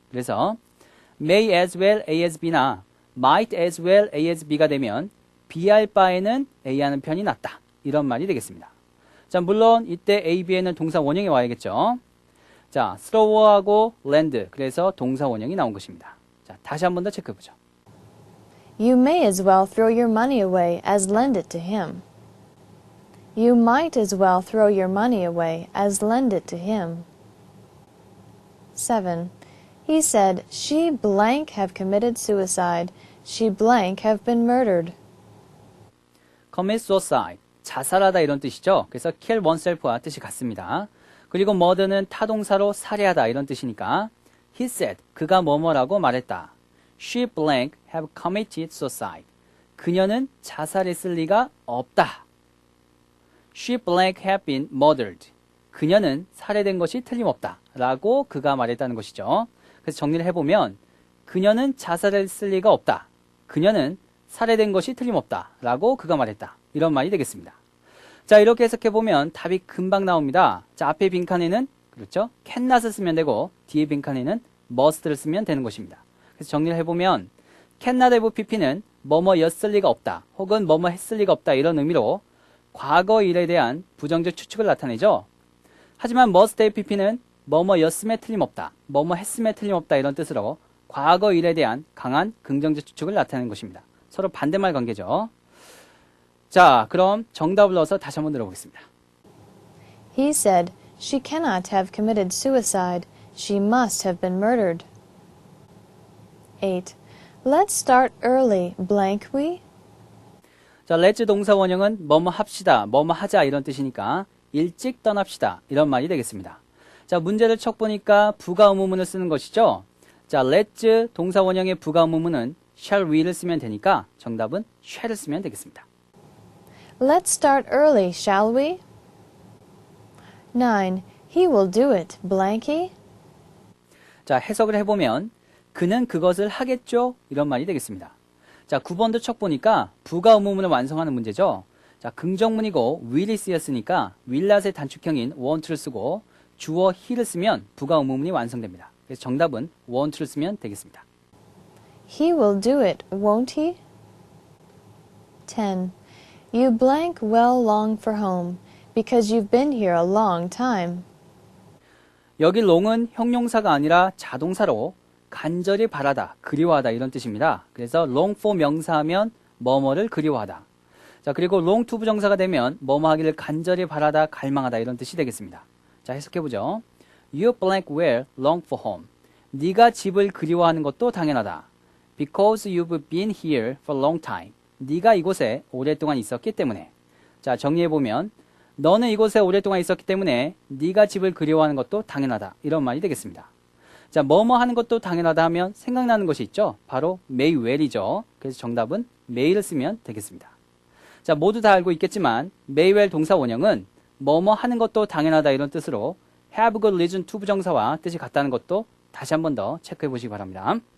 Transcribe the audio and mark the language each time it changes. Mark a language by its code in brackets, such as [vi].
[ko] 그래서 [en] may as well A as B [ko] 나 [en] might as well A as B [ko] 가 되면 B 할 바에는 A 하는 편이 낫다. 이런 말이 되겠습니다. 자, 물론 이때 A, B에는 동사 원형이 와야겠죠. 자, throw하고 lend, 그래서 동사 원형이 나온 것입니다. 자, 다시 한 번 더 체크해보죠. [en] You may as well throw your money away as lend it to him. You might as well throw your money away as lend it to him. 7. He said, she blank have committed suicide. She blank have been murdered. [ko] commit suicide, 자살하다 이런 뜻이죠. 그래서 kill oneself와 뜻이 같습니다. 그리고 murder는 타동사로 살해하다 이런 뜻이니까 [en] he said, [ko] 그가 뭐뭐라고 말했다. [en] She blank have committed suicide. [ko] 그녀는 자살했을 리가 없다. [en] She blank have been murdered. [ko] 그녀는 살해된 것이 틀림없다. 라고 그가 말했다는 것이죠. 그래서 정리를 해보면 그녀는 자살했을 리가 없다. 그녀는 살해된 것이 틀림없다. 라고 그가 말했다. 이런 말이 되겠습니다. 자, 이렇게 해석해보면 답이 금방 나옵니다. 자, 앞에 빈칸에는 그렇죠? cannot을 쓰면 되고 뒤에 빈칸에는 must를 쓰면 되는 것입니다. 그래서 정리를 해보면 [en] cannot have pp [ko] 는 뭐뭐였을 리가 없다. 혹은 뭐뭐 했을 리가 없다. 이런 의미로 과거 일에 대한 부정적 추측을 나타내죠. 하지만 [en] must have pp [ko] 는 뭐뭐였음에 틀림없다. 뭐뭐 했음에 틀림없다. 이런 뜻으로 과거 일에 대한 강한 긍정적 추측을 나타내는 것입니다. 서로 반대말 관계죠. 자, 그럼 정답을 넣어서 다시 한번 들어보겠습니다. [en] He said, she cannot have committed suicide. She must have been murdered. 8. Let's start early, blank we? [ko] 자, let's 동사 원형은 뭐뭐 합시다, 뭐뭐 하자 이런 뜻이니까 일찍 떠납시다 이런 말이 되겠습니다. 자, 문제를 척 보니까 부가 의문문을 쓰는 것이죠. 자, let's 동사 원형의 부가 의문문은 [en] shall we [ko] 를 쓰면 되니까 정답은 shall을 쓰면 되겠습니다. [en] Let's start early, shall we? 9. He will do it, blank he? [ko] 자, 해석을 해보면 그는 그것을 하겠죠? 이런 말이 되겠습니다. 자, 9번도 척 보니까 부가 의문문을 완성하는 문제죠. 자, 긍정문이고 will이 쓰였으니까 will not의 단축형인 won't를 쓰고 주어 he를 쓰면 부가 의문문이 완성됩니다. 그래서 정답은 won't를 쓰면 되겠습니다. [en] He will do it, won't he? 10. You blank well long for home, because you've been here a long time. [ko] 여기 long은 형용사가 아니라 자동사로 간절히 바라다, 그리워하다 이런 뜻입니다. 그래서 long for 명사하면 뭐뭐를 그리워하다. 자, 그리고 long to 부정사가 되면 뭐뭐 하기를 간절히 바라다, 갈망하다 이런 뜻이 되겠습니다. 자, 해석해보죠. [en] You blank well long for home. [ko] 네가 집을 그리워하는 것도 당연하다. [en] Because you've been here for a long time. [ko] 네가 이곳에 오랫동안 있었기 때문에. 자, 정리해보면 너는 이곳에 오랫동안 있었기 때문에 네가 집을 그리워하는 것도 당연하다. 이런 말이 되겠습니다. 자, 뭐뭐 하는 것도 당연하다 하면 생각나는 것이 있죠. 바로 may well이죠. 그래서 정답은 may를 쓰면 되겠습니다. 자, 모두 다 알고 있겠지만 may well 동사 원형은 뭐뭐 하는 것도 당연하다 이런 뜻으로 [en] have good reason to [ko] 부정사와 뜻이 같다는 것도 다시 한 번 더 체크해 보시기 바랍니다.